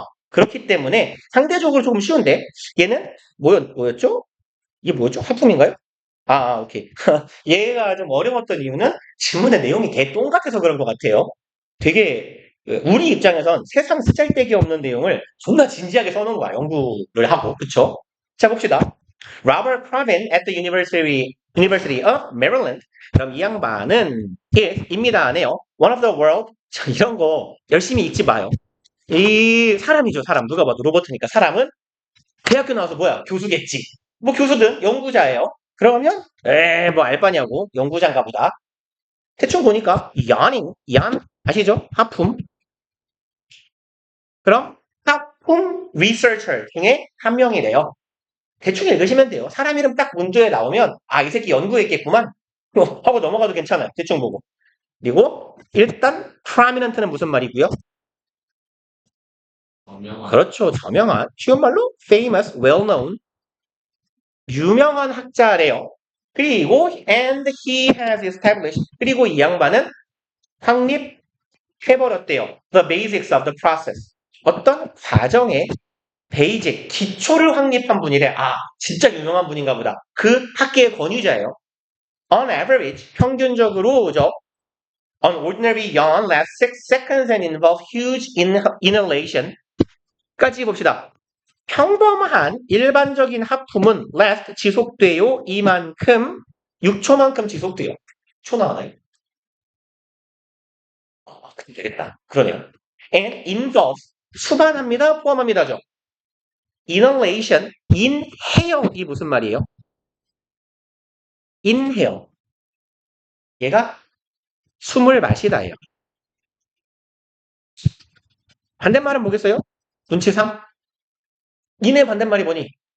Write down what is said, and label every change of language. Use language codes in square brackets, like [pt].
[ko] 그렇기 때문에 상대적으로 조금 쉬운데 얘는 뭐였죠? 이게 뭐였죠? 하품인가요? 오케이. 얘가 좀 어려웠던 이유는 지문의 내용이 개똥같아서 그런 것 같아요. 되게 우리 입장에선 세상 쓰잘데기 없는 내용을 존나 진지하게 써놓은 거야. 연구를 하고. 그쵸? 자, 봅시다. [en] Robert Craven at the University of Maryland. [ko] 그럼 이 양반은 입니다네요. [en] One of the world. [ko] 자, 이런 거 열심히 읽지 마요. 이 사람이죠, 사람. 누가 봐도 로버트니까. 사람은 대학교 나와서 뭐야? 교수겠지. 뭐 교수든 연구자예요. 그러면 뭐 알바냐고. 연구자인가 보다. 대충 보니까 얀 아시죠? 하품. 그럼 하품 리서처 중에 한 명이래요. 대충 읽으시면 돼요. 사람 이름 딱 문조에 나오면 이 새끼 연구했겠구만 하고 넘어가도 괜찮아요. 대충 보고. 그리고 일단 prominent는 무슨 말이고요? 정명한. 그렇죠. 저명한. 쉬운 말로 famous, well-known. 유명한 학자래요. [en] 그리고 and he has established. [ko] 그리고 이 양반은 확립해버렸대요. [en] The basics of the process. [ko] 어떤 과정의 베이직, 기초를 확립한 분이래. 진짜 유명한 분인가 보다. 그 학계의 권위자예요. [en] On average, 평균적으로죠. An ordinary yawn lasts 6 seconds and involves huge inhalation. [ko] 까지 봅시다. 평범한 일반적인 하품은 last 지속돼요. 이만큼 6초만큼 지속돼요. 초 나와요. 되겠다. 그러네요. [en] And involves 수반합니다. [ko] 포함합니다죠. inhalation, inhale 이 무슨 말이에요? inhale. 얘가 숨을 마시다예요. 반대말은 뭐겠어요? 눈치 3. 인의 반대말이 뭐니?